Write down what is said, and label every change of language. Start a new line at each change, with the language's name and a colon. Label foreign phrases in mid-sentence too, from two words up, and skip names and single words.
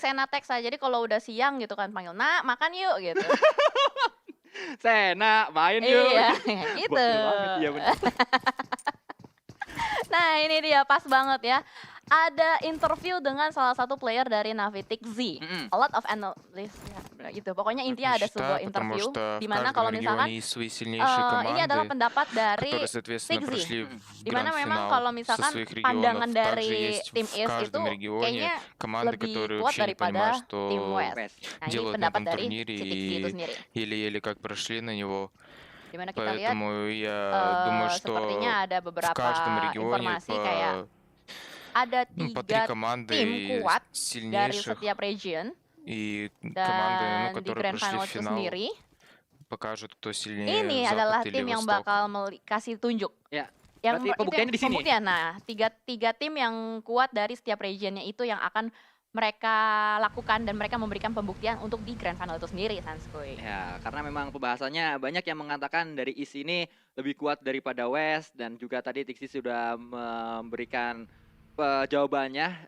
Indonesian: si Senatex aja, jadi kalau udah siang gitu kan panggil, "Nak, makan yuk," gitu. Sena, main yuk. Iya, gitu. Bocil banget, iya bener. Nah ini dia, pas banget ya. Ada interview dengan salah satu player dari Navitic Z. Mhm.
English: A lot of analysts
Indonesian: ya, gitu. Pokoknya intinya ada sebuah
Russian: Потому
Indonesian: interview
Russian: что
Indonesian: di
Russian: в
Indonesian: mana
Russian: каждом
Indonesian: kalau misalkan
Russian: регионе есть свои сильнейшие
Indonesian: ini adalah
Russian: команды,
Indonesian: pendapat dari
Russian: которые, соответственно,
Indonesian: Tigzy.
Russian: прошли Mhm. в
Indonesian: Di mana memang
Russian: гранд-финал
Indonesian: kalau
Russian: со
Indonesian: misalkan
Russian: своих
Indonesian: pandangan
Russian: регионов. Также
Indonesian: dari
Russian: есть
Indonesian: tim
Russian: в
Indonesian: East itu
Russian: каждом регионе
Indonesian: kayaknya
Russian: команды,
Indonesian: lebih
Russian: которые
Indonesian: kuat
Russian: вообще не понимают,
Indonesian: daripada tim
Russian: что
Indonesian: West. West. Nah ini
Russian: делают на
Indonesian: pendapat
Russian: этом
Indonesian: dari
Russian: турнире,
Indonesian: si Tigzy itu
Russian: и
Indonesian: sendiri.
Russian: еле-еле как прошли на него.
Indonesian: Di mana kita lihat
Russian: Поэтому я думаю,
Indonesian: sepertinya
Russian: что
Indonesian: ada
Russian: в
Indonesian: beberapa
Russian: каждом регионе
Indonesian: informasi kayak ada
Russian: по 3
Indonesian: 3
Russian: команды
Indonesian: tim kuat dari
Russian: сильнейших
Indonesian: setiap region.
Russian: и команды,
Indonesian: Dan di
Russian: которые
Indonesian: grand
Russian: прошли
Indonesian: final
Russian: в
Indonesian: itu
Russian: финал,
Indonesian: sendiri,
Russian: покажут, кто сильнее
Indonesian: ini adalah
Russian: Запад или
Indonesian: tim yang
Russian: Восток.
Indonesian: bakal kasih tunjuk. Ya, Yang berarti pembuktiannya di sini. pembuktian. Nah, tiga tim yang kuat dari setiap regionnya itu yang akan mereka lakukan dan mereka memberikan pembuktian untuk di
English: grand final
Indonesian: itu sendiri, Sanskui. Ya, karena memang pembahasannya banyak yang mengatakan dari East ini lebih kuat daripada West dan juga tadi Tixi sudah memberikan jawabannya.